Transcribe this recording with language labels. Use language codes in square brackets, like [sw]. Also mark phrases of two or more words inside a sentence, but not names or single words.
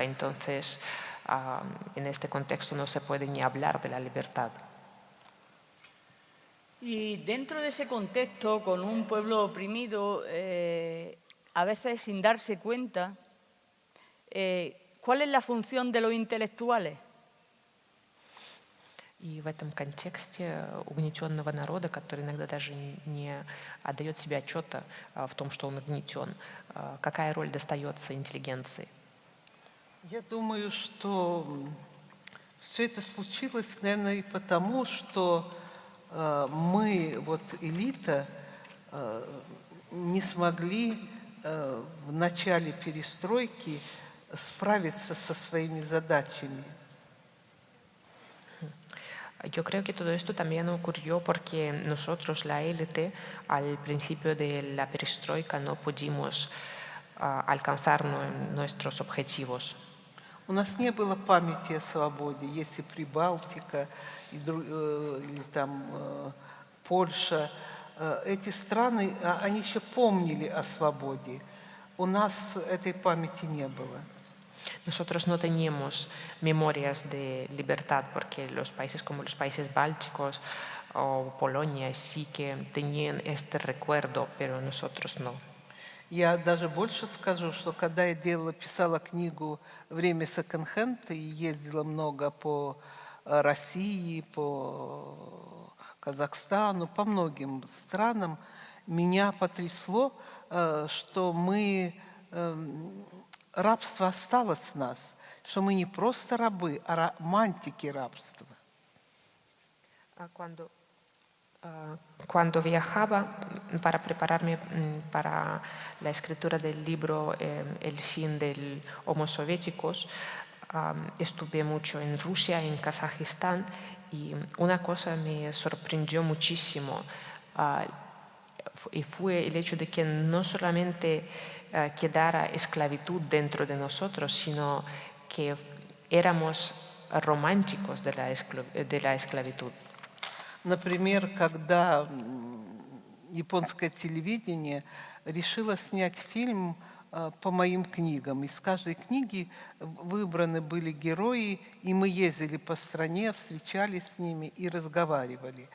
[es] Entonces, en este contexto no se puede ni hablar de la libertad. Y dentro de ese contexto, con un pueblo oprimido, a veces sin darse cuenta, ¿cuál es la función de los intelectuales? [ru] И в этом контексте угнетенного народа, который иногда даже не отдает себе отчета в том, что он угнетен, какая роль достается интеллигенции? Я думаю, что все это случилось, наверное, и потому, что мы, вот элита, не смогли в начале перестройки sправиться со своими задачами. [es] Yo creo que todo esto también ocurrió porque nosotros, la élite, al principio de la perestroika no pudimos alcanzar nuestros objetivos. [ru] У нас не было памяти о свободе, если Прибалтика или там Польша, эти страны, они еще помнили о свободе. У нас этой памяти не было. [es] Nosotros no teníamos memorias de libertad porque los países como los países bálticos o Polonia sí que tenían este recuerdo, pero nosotros no. [ru] Я даже больше скажу, что когда я писала книгу «Время секонд-хенда» и ездила много по России, по Казахстану, по многим странам, меня потрясло, что рабство осталось с нас, что мы не просто рабы, а романтики рабства. [es] Cuando viajaba para prepararme para la escritura del libro El fin del Homo Soviéticos, estuve mucho en Rusia, en Kazajistán, y una cosa me sorprendió muchísimo y fue el hecho de que no solamente quedara esclavitud dentro de nosotros, sino que éramos románticos de la esclavitud. [ru] Например, когда японское телевидение решило снять фильм по моим книгам, из каждой книги выбраны были герои, и мы ездили по стране, встречались с ними и разговаривали.